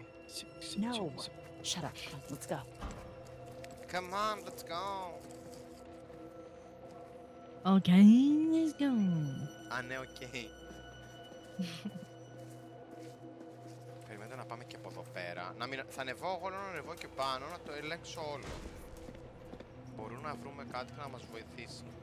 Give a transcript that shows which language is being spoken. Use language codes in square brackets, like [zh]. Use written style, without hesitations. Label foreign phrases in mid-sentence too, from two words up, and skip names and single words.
[en] No. Shut up. Let's go. Come on, let's go. Okay, let's go. [el] Α, ναι, οκ. Περιμένετε να πάμε και από εδώ πέρα. Θα ανεβώ εγώ, να ανεβώ και πάνω, να το ελέγξω όλο. Μπορούμε να βρούμε κάτι να μας βοηθήσει.